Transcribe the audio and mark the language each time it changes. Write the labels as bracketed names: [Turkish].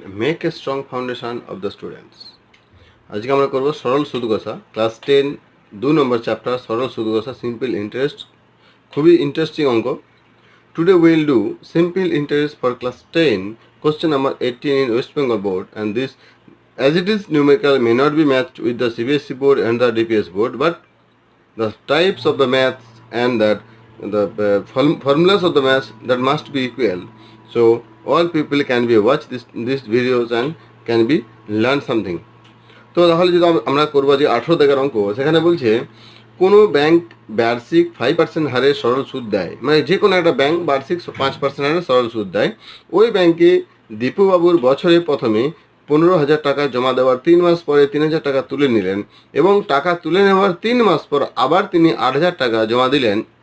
[English] Make a strong foundation of the students. [Bangla] আজকে আমরা করব সরল সুদ কষা ক্লাস 10 2 নম্বর চ্যাপ্টার সরল সুদ কষা সিম্পল ইন্টারেস্ট খুবই ইন্টারেস্টিং অঙ্ক. [English] Today we will do simple interest for class 10 question number 18 in West Bengal board, and this as it is numerical may not be matched with the CBSE board and the DPS board, but the types of the maths and that the formulas of the maths that must be equal, so all people can be watch these videos and can be learn something. [Bangla] তো তাহলে যদি আমরা করবো যে 18 দাগের অঙ্ক, সেখানে বলছে কোনো ব্যাংক বার্ষিক 5% হারে সরল সুদ দেয়, মানে যে কোনো একটা ব্যাংক বার্ষিক 5% হারে সরল সুদ দেয়। ওই ব্যাংকে দীপুবাবুর বছরে প্রথমে 15,000 টাকা জমা দেওয়ার 3 মাস পরে 3,000 টাকা তুলে নিলেন, এবং টাকা তুলে নেওয়ার 3 মাস পর আবার তিনি 8,000 টাকা জমা দিলেন।